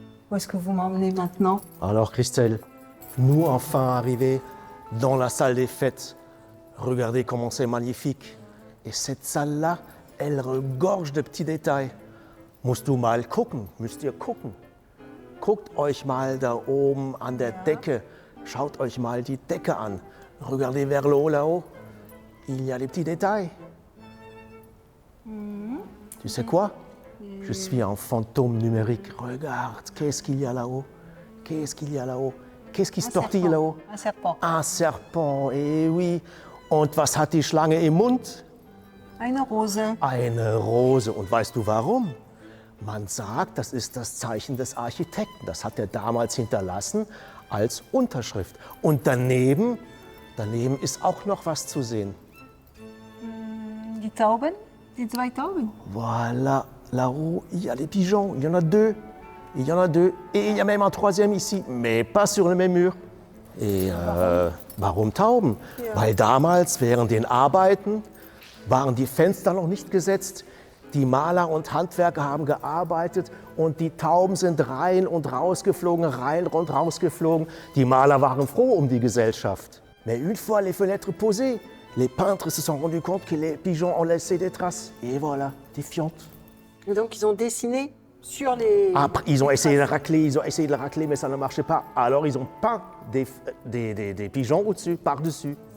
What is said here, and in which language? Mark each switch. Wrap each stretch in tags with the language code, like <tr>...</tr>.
<fr>Où est-ce que vous m'emmenez maintenant? Alors Christelle, nous enfin arrivés dans la salle des fêtes. Regardez comment c'est magnifique. Et cette salle-là, elle regorge de petits détails.</fr> <de>Müsst ihr gucken. Guckt euch mal da oben an der Decke, schaut euch mal die Decke an.</de> <fr>Regardez vers le haut là-haut, il y a des petits détails. Tu sais quoi? Je suis un fantôme numérique. Regarde, qu'est-ce qu'il y a là-haut? Qu'est-ce qu'il y a là-haut? Qu'est-ce qui se tortille là-haut? Un serpent. Un serpent, eh oui.</fr> <de>Und was hat die Schlange im Mund? Eine Rose. Eine Rose. Und weißt du warum? Man sagt, das ist das Zeichen des Architekten. Das hat er damals hinterlassen als Unterschrift. Und daneben ist auch noch was zu sehen. Die Tauben? Die 2 Tauben?</de> <fr>Voilà, là-haut, il y a les pigeons. Il y en a 2. Il y en a 2. Et il y a même un 3e ici, mais pas sur le même mur. Et</fr> <de>warum Tauben? Ja. Weil damals während den Arbeiten waren die Fenster noch nicht gesetzt. Die Maler und Handwerker haben gearbeitet und die Tauben sind rein und rausgeflogen, rein und rausgeflogen. Die Maler waren froh um die Gesellschaft.</de> <fr>Mais une fois les fenêtres posées, les peintres se sont rendus compte que les pigeons ont laissé des traces. Et voilà, des fientes. Et donc ils ont dessiné sur les... Après, ils ont essayé de le racler, mais ça ne marchait pas. Alors ils ont peint des pigeons au-dessus, par-dessus.</fr>